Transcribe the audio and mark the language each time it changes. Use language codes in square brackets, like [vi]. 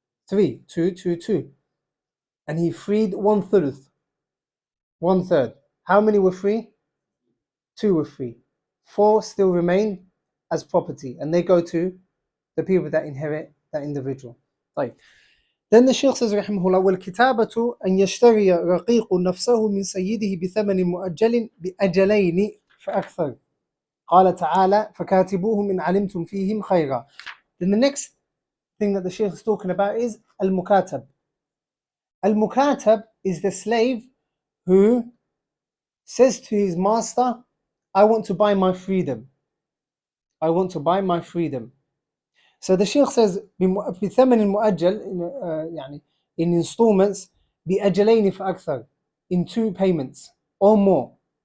[en] 3. 2. And he freed 1 thuluth, 1/3. How many were free? 2 were free. 4 still remain as property, and they go to the people that inherit that individual. Right. Then the Shaykh says, [ar] Rahimahullah, وَالْكِتَابَةُ أَنْ يَشْتَرِيَ رَقِيقُ نَفْسَهُ مِنْ سَيِّدِهِ بِثَمَنٍ مُؤَجَّلٍ بِأَجَلَيْنِ فَأَكْثَرٍ قال تعالى فكاتبوهم إن علمتم فيهم خيرا. [en] Then the next thing that the Shaykh is talking about is al-mukatab. Al-mukatab is the slave who says to his master, I want to buy my freedom. I want to buy my freedom. So the Shaykh says [ar] بثمن مؤجل, يعني [en] in installments, [ar] بأجلين فأكثر, [en] in 2 payments or more.